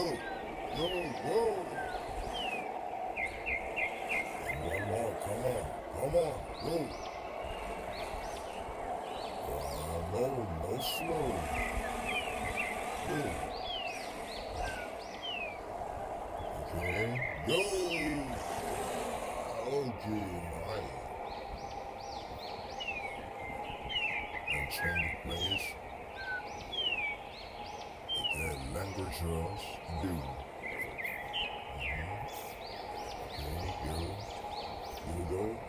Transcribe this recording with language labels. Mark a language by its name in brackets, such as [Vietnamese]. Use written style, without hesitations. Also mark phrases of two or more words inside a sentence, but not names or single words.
[English] Go, go. And one more, come on, go. No, no slow. Go. Okay, go. Okay, nice. And change place. Okay, languages, do. Okay, go.